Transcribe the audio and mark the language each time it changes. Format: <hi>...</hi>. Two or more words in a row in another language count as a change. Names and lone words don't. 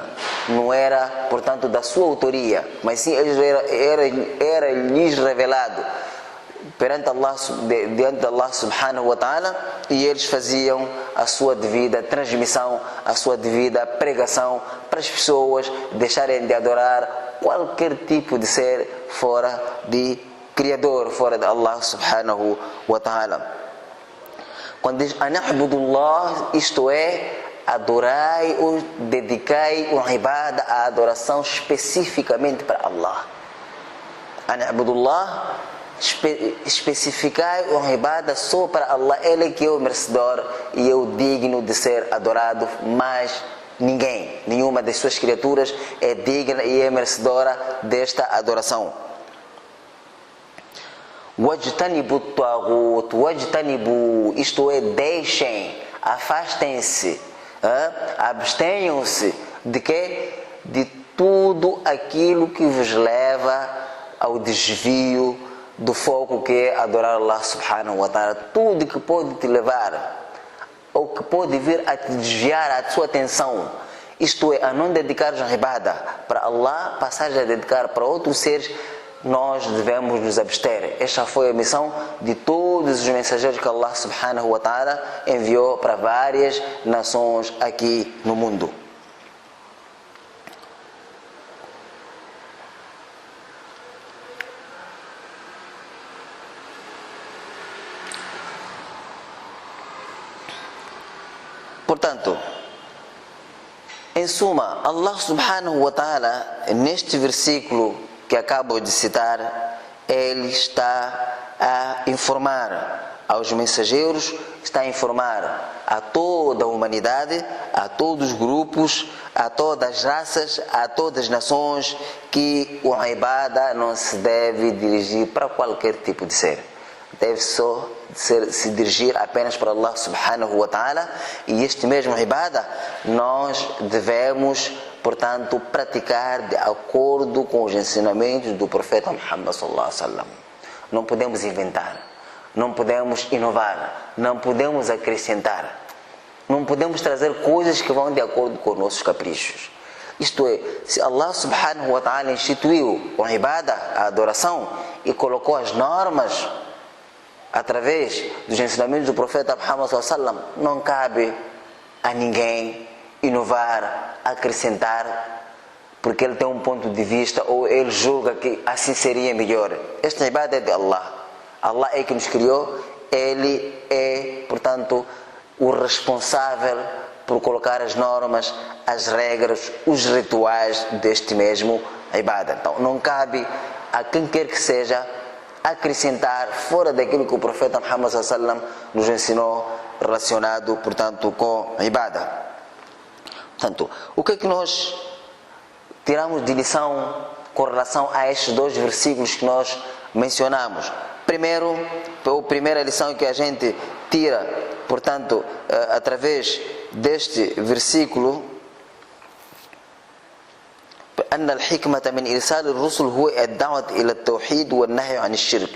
<pt>não era, portanto, da sua autoria, mas sim era lhes revelado perante Allah, diante de Allah</pt> <ar>سبحانه وتعالى,</ar> <pt>e eles faziam a sua devida transmissão, a sua devida pregação para as pessoas deixarem de adorar qualquer tipo de ser fora de Criador, fora de Allah</pt> <ar>سبحانه وتعالى.</ar> <pt>Quando diz an'abudullah, isto é, adorai-o, dedicai o ibada, a adoração especificamente para Allah. An'abudullah, especificai o ibada só para Allah. Ele é que é o merecedor e é o digno de ser adorado, mas ninguém, nenhuma das suas criaturas é digna e é merecedora desta adoração.</pt> <ar>واجتنبوا الطاغوت، واجتنبوا,</ar> <pt>isto é, deixem, afastem-se, abstenham-se de quê? De tudo aquilo que vos leva ao desvio do foco que é adorar Allah</pt> <ar>سبحانه وتعالى.</ar> <pt>Tudo que pode te levar, ou que pode vir a te desviar a sua atenção, isto é, a não dedicares a ibada para Allah, passares a dedicar para outros seres, nós devemos nos abster. Esta foi a missão de todos os mensageiros que Allah</pt> <ar>سبحانه وتعالى</ar> <pt>enviou para várias nações aqui no mundo. Portanto, em suma, Allah</pt> <ar>سبحانه وتعالى,</ar> <pt>neste versículo que acabo de citar, ele está a informar aos mensageiros, está a informar a toda a humanidade, a todos os grupos, a todas as raças, a todas as nações, que o ibada não se deve dirigir para qualquer tipo de ser. Deve só se dirigir apenas para Allah</pt> <ar>سبحانه وتعالى,</ar> <pt>e este mesmo ibada nós devemos, portanto, praticar de acordo com os ensinamentos do profeta Muhammad</pt> <ar>صلى الله عليه وسلم.</ar> <pt>Não podemos inventar, não podemos inovar, não podemos acrescentar, não podemos trazer coisas que vão de acordo com os nossos caprichos. Isto é, se Allah</pt> <ar>سبحانه وتعالى</ar> <pt>instituiu o ibada, a adoração, e colocou as normas através dos ensinamentos do profeta Muhammad</pt> <ar>صلى الله عليه وسلم,</ar> <pt>não cabe a ninguém inovar, acrescentar, porque ele tem um ponto de vista ou ele julga que assim seria melhor. Esta ibada é de Allah. Allah é que nos criou, ele é, portanto, o responsável por colocar as normas, as regras, os rituais deste mesmo ibada. Então não cabe a quem quer que seja acrescentar fora daquilo que o profeta Muhammad</pt> <ar>صلى الله عليه وسلم</ar> <pt>nos ensinou relacionado, portanto, com a ibada. Portanto, o que é que nós tiramos de lição com relação a estes dois versículos que nós mencionamos? Primeiro, a primeira lição que a gente tira, portanto, através deste versículo,</pt> <ar>أن الحكمة من إرسال الرسل هو الدعوة إلى التوحيد والنهي عن الشرك.</ar>